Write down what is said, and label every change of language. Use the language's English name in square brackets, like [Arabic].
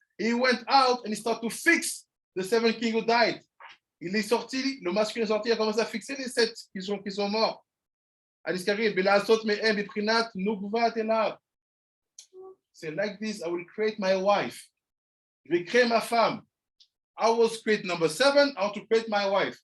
[English] He went out and he started to fix the 7 kings who died. [French] Il est sorti, le masculin est sorti, il a commencé à fixer les 7 qui sont morts. [Hebrew] הנזכרים ולעשות מהם בבחינת נוגבת אליו. [English] Say like this, I will create my wife. [French] Je vais créer ma femme. [English] I was create number 7, I want to create my wife.